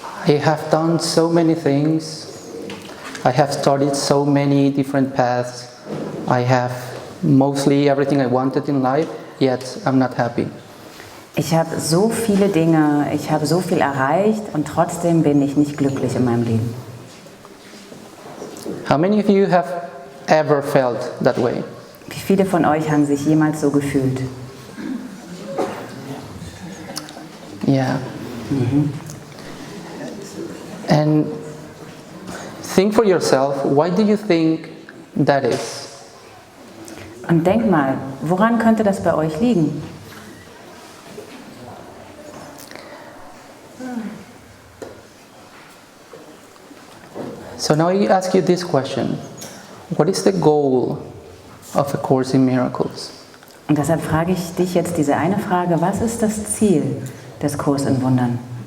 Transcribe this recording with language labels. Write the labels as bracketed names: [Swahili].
[English] I have done so many things. I have started so many different paths. I have mostly everything I wanted in life, yet I'm not happy. [German] Ich habe so viele Dinge, ich habe so viel erreicht und trotzdem bin ich nicht glücklich in meinem Leben. [English] How many of you have ever felt that way? [German] Wie viele von euch haben sich jemals so gefühlt? [English] Yeah. And think for yourself, why do you think that is? [German] Und denk mal, woran könnte das bei euch liegen? [English] So now I ask you this question. What is the goal of A Course in Miracles? [German] Und deshalb frage ich dich jetzt diese eine Frage, was ist das Ziel des Kurs in Wundern?